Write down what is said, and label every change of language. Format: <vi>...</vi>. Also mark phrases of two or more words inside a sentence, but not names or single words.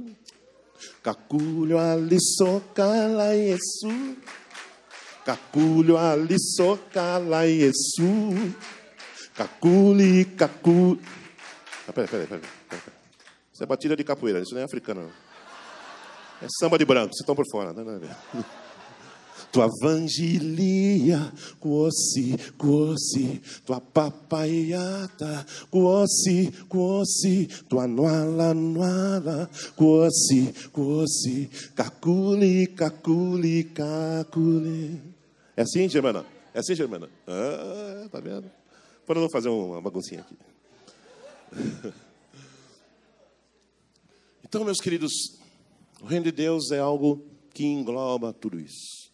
<pt>Caculho ali soca lá Yesu. Caculho ali soca lá Yesu. Caculi. Peraí. Isso é batida de capoeira, isso não é africano, não. É samba de branco, vocês estão por fora. Não. Tua vangilia, cuosi, tua papaiata, cuosi, tua nuala, cuosi, caculi. É assim, Germana? É assim, Germana? Ah, tá vendo? Para eu não fazer uma baguncinha aqui. Então, meus queridos, o reino de Deus é algo que engloba tudo isso.</pt>